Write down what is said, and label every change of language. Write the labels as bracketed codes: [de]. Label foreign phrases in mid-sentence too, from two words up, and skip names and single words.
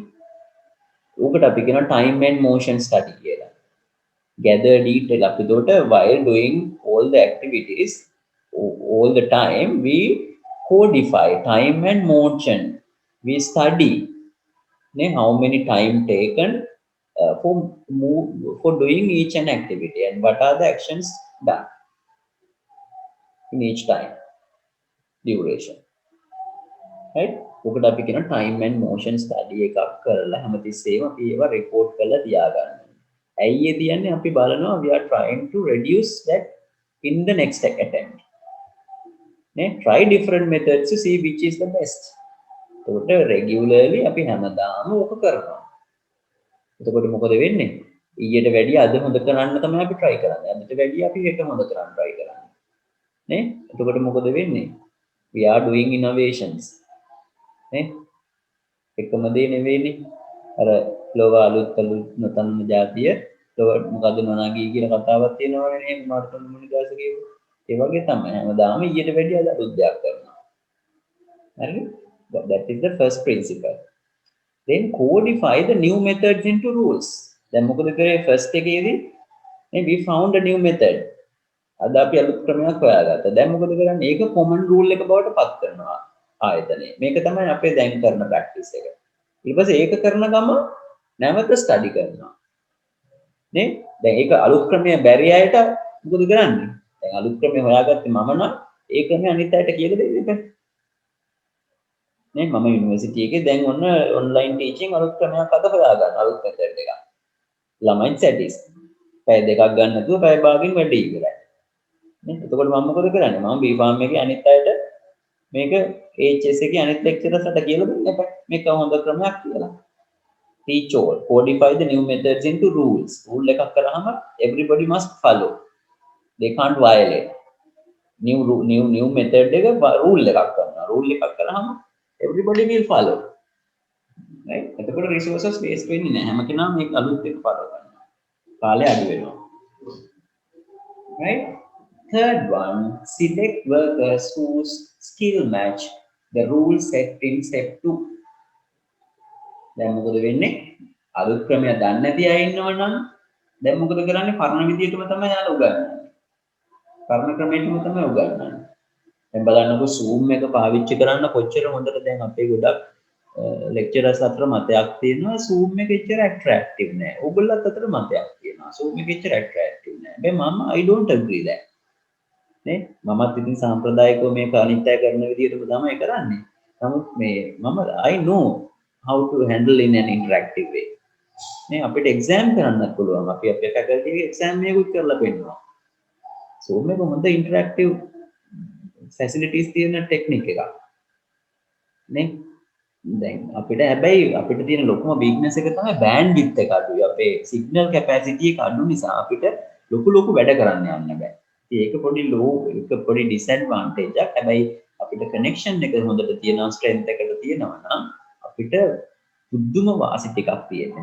[si] ඕකට අපි කියනවා [en] time and motion study [si] කියලා. [en] gather detail [si] අපි උඩට [en] while doing all the activities all the time we codify time and motion. We study how many time taken for doing each and activity and what are the actions done in each time duration, right? [si] ඔකට අපි කියන time and motion study එකක් කරලා හැමතිස්සෙම අපි ඒවා report කරලා තියාගන්න. ඇයි ඒ කියන්නේ? අපි බලනවා [en] we are trying to reduce that in the next attempt. Try different methods to see which is the best. [si] එතකොට regularly අපි හැමදාම ඕක කරනවා. එතකොට මොකද වෙන්නේ? ඊට වැඩිය අද හොඳ කරන්න තමයි අපි try කරන්නේ. අදට වැඩිය අපි හෙට හොඳ කරන්න try කරන්නේ. නේ? එතකොට මොකද වෙන්නේ? [en] We are doing innovations. [si] නේ? එකම දේ නෙවෙයිනේ. අර ලෝව අලුත් නතන જાතිය ලෝව මොකද නොනාගී කියලා කතාවක් තියෙනවනේ නේ මාර්තන් මුනිදාස කියපු. ඒ වගේ තමයි හැමදාම ඊට වැඩිය අද අලුත් දෙයක් කරනවා. හරිද? [en] That is the first principle. Then codify the new methods into rules. [si] දැන් මොකද කරේ first එකේදී? [en] we found a new method. [si] අද අපි අලුත් ක්‍රමයක් හොයාගත්තා. දැන් මොකද කරන්නේ? ඒක common rule එක බවට පත් කරනවා ආයතනයේ. මේක තමයි අපේ දැන් කරන practice එක. ඊට පස්සේ ඒක කරන ගම නැවත ස්ටඩි කරනවා නේ. දැන් ඒක අලුත් ක්‍රමය බැරි අයට මොකද කරන්නේ? දැන් අලුත් ක්‍රමය හොයාගත්තේ මම නම් ඒ ක්‍රමය අනිත් අයට කියලා දෙන්න බෑ නේ. මම යුනිවර්සිටි එකේ දැන් ඔන්න [en] online teaching [si] අලුත් ක්‍රමයක් අද හොයාගන්න, අලුත් මෙතඩ් එකක්. ළමයි සැටිස් පැය දෙකක් ගන්න නැතුව පැය භාගයෙන් වැඩි ඉවරයි නේ. එතකොට මම මොකද කරන්නේ? මම B.Pharm එකේ අනිත් අයට මේක HS එකේ අනිත් ලෙක්චරර්ස්ට කියලා දෙන්න එපා. මේක හොඳ ක්‍රමයක් කියලා. [en] Teach all. Codify the new methods into rules. Rule [si] එකක් කරාම [en] everybody must follow. They can't violate. New method එක rule [si] එකක් කරනවා. [en] Rule [si] එකක් කරාම [en] everybody will follow. Right? [si] එතකොට resources waste වෙන්නේ නැහැ. හැම කෙනාම මේක අලුත් එක follow කරනවා. කාලය අඩු වෙනවා. [en] Right? Third one, select workers whose skill match the rules set in step 2. [si] දැන් මොකද වෙන්නේ? අලුත් ක්‍රමයක් දන්නේ නැති අය ඉන්නවනම් දැන් මොකද කරන්නේ? පරණ විදියටම තමයි යාළුවා උගන්වන්නේ. පරණ ක්‍රමයටම තමයි උගන්වන්නේ. දැන් බලන්නකෝ Zoom එක පාවිච්චි කරන්න කොච්චර හොඳට දැන් අපේ ගොඩක් lecturers අතර මතයක් තියෙනවා Zoom එක එච්චර attractive නෑ. ඕගොල්ලොත් අතර මතයක් තියෙනවා Zoom එක එච්චර attractive නෑ. [en] හැබැයි I don't agree that. [si] නේ? මමත් ඉතින් සාම්ප්‍රදායිකව මේක අනිත් අය කරන විදියටම තමයි කරන්නේ. [en] නමුත් මේ I know how to handle in an interactive way. [si] නේ අපිට exam කරන්නත් පුළුවන්. අපි අපේ faculty එකේ exam එකකුත් කරලා පෙන්නනවා. Zoom එක හොඳ [en] interactive facilities [si] තියෙන technique එකක්. නේ? දැන් අපිට හැබැයි අපිට තියෙන ලොකුම weakness එක තමයි bandwidth එක අඩුයි. අපේ signal capacity එක අඩු නිසා අපිට ලොකු වැඩ කරන්න යන්න බෑ. ඒක පොඩි පොඩි disadvantage එකක්. හැබැයි අපිට connection එක හොඳට තියෙනවා, strength එකට තියෙනවා නම් අපිට බුද්ධම වාසි ටිකක් තියෙනවා.